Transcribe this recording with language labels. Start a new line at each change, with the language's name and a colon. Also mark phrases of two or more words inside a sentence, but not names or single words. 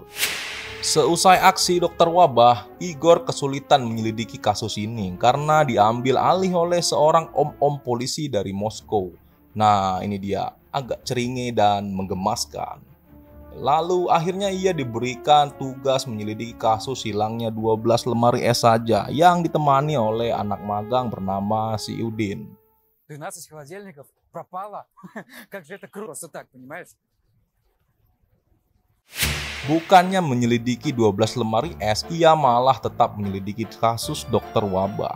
Indonesian: Seusai aksi Dokter Wabah, Igor kesulitan menyelidiki kasus ini karena diambil alih oleh seorang om-om polisi dari Moskow. Nah, ini dia, agak ceringe dan menggemaskan. Lalu akhirnya ia diberikan tugas menyelidiki kasus hilangnya 12 lemari es saja yang ditemani oleh anak magang bernama si Udin.
Russian: 12 холодильников пропало. Как же это просто так, понимаешь?
Indonesian: Bukannya menyelidiki 12 lemari es, ia malah tetap menyelidiki kasus Dokter Wabah.